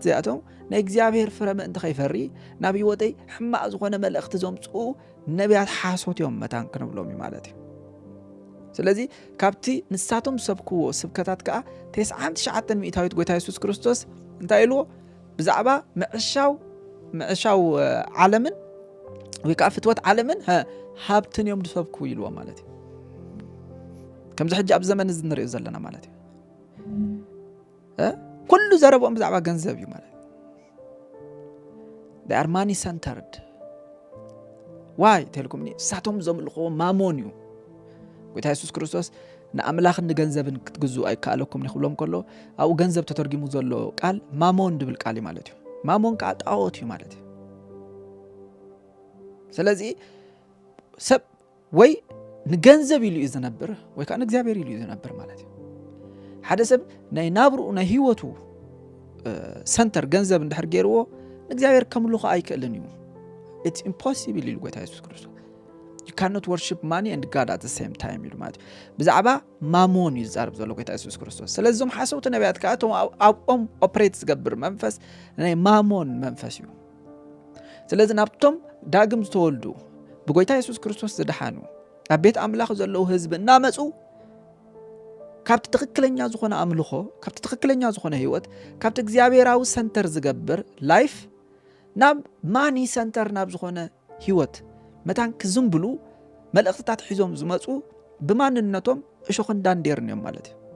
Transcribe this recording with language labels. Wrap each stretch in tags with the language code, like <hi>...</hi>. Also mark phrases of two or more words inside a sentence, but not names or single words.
<ti>እዚኣቶም ናይ እግዚአብሔር ፍረ ምእንቲ ከይፈሪ ናብ ህይወተይ ሕማቅ ዝኾነ መልእኽቲ ዘምፅኡ ነቢያት ሓሶት እዮም መታን ክንብሎም ማለት እዩ ስለዚ ካብቲ ንሳቶም ሰብክዎ ስብከታት ከዓ 99 ሚእታዊት ጎይታ ኢየሱስ ክርስቶስ እንታይ ኢልዎ ብዛዕባ ምዕሻው ዓለምን ወይ ከዓ ፍትወት ዓለምን ሃብትን እዮም ዝሰብኩ ኢልዎ ማለት እዩ ከምዚ ሕጂ ኣብ ዘመን እዚ ንሪኦ ዘለና ማለት እዩ ኩሉ ዘረቦም ብዛዕባ ገንዘብ እዩ ማለት</ti> <en>they are money centered why</en> <ti>ተልኩምኒ ሳቶም ዘምልኽዎ ማሞን እዩ ጎይታ ኢየሱስ ክርስቶስ ንኣምላኽን ንገንዘብን ክትግዝኡ ኣይከኣለኩም ንኽብሎም ከሎ ኣብኡ ገንዘብ ተተርጊሙ ዘሎ ቃል ማሞን ድብል ቃል እዩ ማለት እዩ ማሞን ከዓ ጣዖት እዩ ማለት እዩ ስለዚ ሰብ ወይ ንገንዘብ ኢሉ እዩ ዝነብር ወይ ከዓ ንእግዚአብሔር ኢሉ እዩ ዝነብር ማለት እዩ ሓደ ሰብ ናይ ናብርኡ ናይ ህይወቱ ሰንተር ገንዘብ እንድሕር ገይርዎ ንእግዚአብሔር ከምልኹ ኣይክእልን እዩ</ti> <en>it's impossible</en> <ti>ኢሉ ጎይታ ኢየሱስ ክርስቶስ</ti> <en>you cannot worship money and God at the same time</en> <ti>ኢሉ ማለት ብዛዕባ ማሞን ይዛረብ ዘሎ ጎይታ ኢየሱስ ክርስቶስ ስለዚኦም ሓሰውቲ ነቢያት ከዓ እቶም ኣብኦም ኦፕሬት ዝገብር መንፈስ ናይ ማሞን መንፈስ እዩ ስለዚ ናብቶም ዳግም ዝተወልዱ ብጎይታ ኢየሱስ ክርስቶስ ዝድሓኑ ኣብ ቤት ኣምላኽ ዘለው ህዝቢ እናመፁ ካብቲ ትክክለኛ ዝኾነ ኣምልኾ ካብቲ ትክክለኛ ዝኾነ ህይወት ካብቲ እግዚአብሔራዊ ሰንተር ዝገብር ላይፍ ናብ</ti> <en>money center</en> <ti>ናብ ዝኾነ ህይወት መታን ክዝምብሉ መልእኽትታት ሒዞም ዝመፁ ብማንነቶም እሾኽን ዳንዴርን እዮም ማለት እዩ</ti>